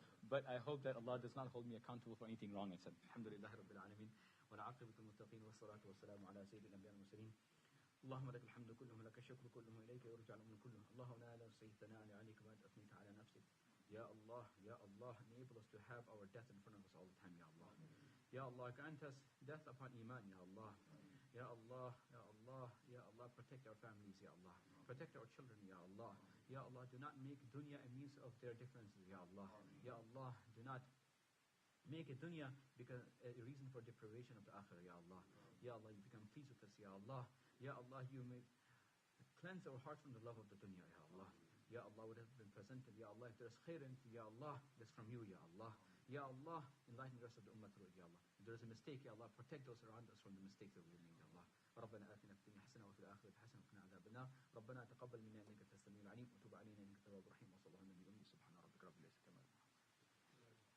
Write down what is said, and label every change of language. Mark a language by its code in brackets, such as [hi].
[en] But I hope that Allah does not hold me accountable for anything wrong. I said, Alhamdulillah Rabbil Alameen. [ar] والعاقبة للمتقين والصلاة والسلام على سيد الأنبياء والمرسلين اللهم لك الحمد كله ولك الشكر كله إليك يرجع الأمر كله اللهم لا نحصي ثناء عليك بعد أثنيت على نفسك [en] Ya Allah, enable us to have our death in front of us all the time, Ya Allah. Ya Allah, grant us death upon Iman, Ya Allah. Ya Allah, Ya Allah, Ya Allah, protect our families, Ya Allah. Protect our children, Ya Allah. Ya Allah, do not make dunya a means of their differences, Ya Allah. Ya Allah, do not make a dunya because a reason for deprivation of the akhirah, Ya Allah. Ya Allah, you become pleased with us, Ya Allah. Ya Allah, you may cleanse our hearts from the love of the dunya, Ya Allah. Ya Allah, what has been presented, Ya Allah, if there is khair in it, Ya Allah, that's from you, Ya Allah. Ya Allah, enlighten the rest of the ummah through it, Ya Allah. If there is a mistake, Ya Allah, protect those around us from the mistakes that we make, Ya Allah. [ar] ربنا آتنا في الدنيا حسنة وفي الآخرة حسنة وقنا عذاب النار ربنا تقبل منا إنك أنت السميع العليم وتب علينا إنك أنت التواب الرحيم وصلى الله على النبي الأمي سبحان ربك رب العزة عما يصفون.